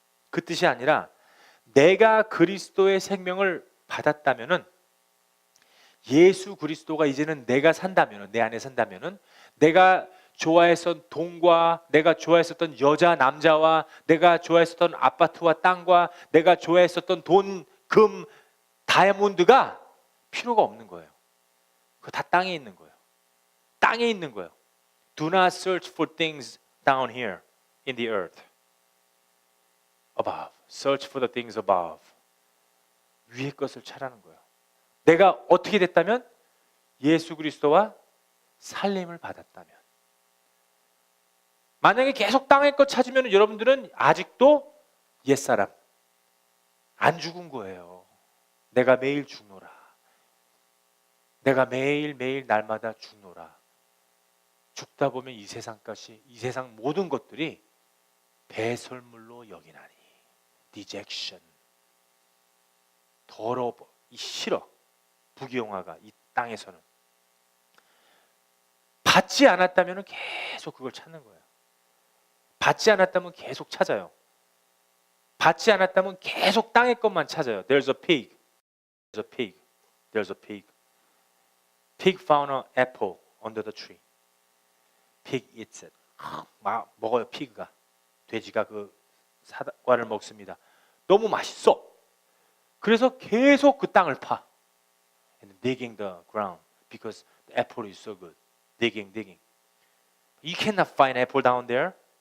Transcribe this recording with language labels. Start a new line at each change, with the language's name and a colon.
Korean: 그 뜻이 아니라 내가 그리스도의 생명을 받았다면은 예수 그리스도가 이제는 내가 산다면은 내 안에 산다면은 내가 좋아했던 돈과 내가 좋아했었던 여자 남자와 내가 좋아했었던 아파트와 땅과 내가 좋아했었던 돈, 금, 다이아몬드가 필요가 없는 거예요. 그거 다 땅에 있는 거예요. 땅에 있는 거예요.
English: Do not search for things down here in the earth. Above. Search for the things above.
Korean: 위의 것을 찾라는 거예요. 내가 어떻게 됐다면? 예수 그리스도와 살림을 받았다면. 만약에 계속 땅의 것 찾으면 여러분들은 아직도 옛사람 안 죽은 거예요. 내가 매일 죽노라. 내가 매일매일 날마다 죽노라. 죽다 보면 이 세상까지 이 세상 모든 것들이 배설물로 여기나니. 디젝션. 더러워. 싫어. 부귀영화가 이 땅에서는. 받지 않았다면 계속 그걸 찾는 거예요. 받지 않았다면 계속 찾아요. 받지 않았다면 계속 땅의 것만 찾아요.
English: There's a pig. There's a pig. There's a pig. Pig found an apple under the tree. Pig eats it.
Korean: 막 먹어요. 피그가. 돼지가 그 사과를 먹습니다. 너무 맛있어. 그래서 계속 그 땅을 파.
English: And digging the ground because the apple is so good. Digging. You cannot find apple down there.